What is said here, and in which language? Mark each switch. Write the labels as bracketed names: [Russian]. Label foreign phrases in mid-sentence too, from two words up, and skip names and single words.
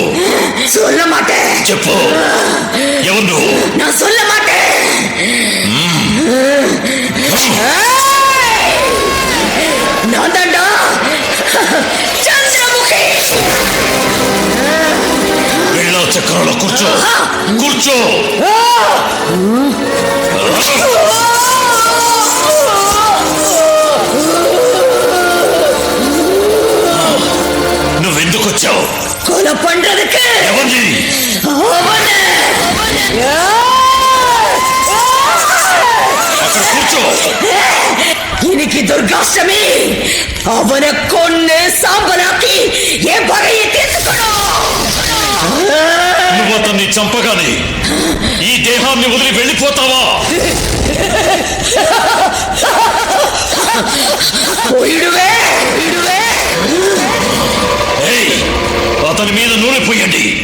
[Tamil] சொல்ல மாட்டேன். [Telugu] చెప్పు, ఎవరు నువ్వు? [Tamil] நான் சொல்ல மாட்டேன். நான் தாண்டா చంద్రముఖి. [Telugu] వెళ్ళో చక్రంలో కూర్చో, కూర్చో. నువ్వెందుకు వచ్చావు? [Tamil] கொலை பண்றதுக்கு. [Telugu] ఎవరిని? అక్కడ కూర్చో. [Tamil] இன்னைக்கு துர்காஷ்டமி. அவனை கொன்னு சாம்பலாக்கி என் பகையை தீர்த்துக்கணும். [Telugu] నువ్వు అతన్ని చంపగానే ఈ దేహాన్ని వదిలి వెళ్ళిపోతావా? [Tamil] போயிடுவே. [Telugu] ఏయ్, అతని మీద నూనె పోయండి.